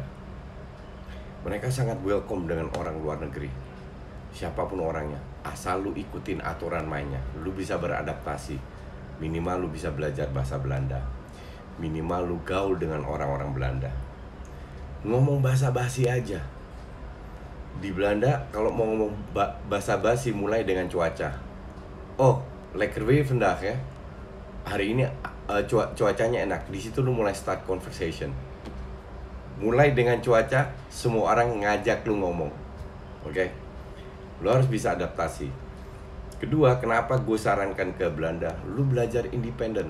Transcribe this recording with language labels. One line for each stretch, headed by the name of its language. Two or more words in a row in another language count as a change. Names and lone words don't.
Indonesian: Mereka sangat welcome dengan orang luar negeri, siapapun orangnya, asal lu ikutin aturan mainnya. Lu bisa beradaptasi, minimal lu bisa belajar bahasa Belanda, minimal lu gaul dengan orang-orang Belanda. Ngomong bahasa basi aja. Di Belanda kalau mau ngomong bahasa basi, mulai dengan cuaca.
Dutch: Oh, lekker weer vandaag ya.
Indonesian: Hari ini cuacanya enak. Di situ lu mulai
English: start conversation.
Indonesian: Mulai dengan cuaca, semua orang ngajak lu ngomong. Oke? Lu harus bisa adaptasi. Kedua, kenapa gue sarankan ke Belanda? Lu belajar independen.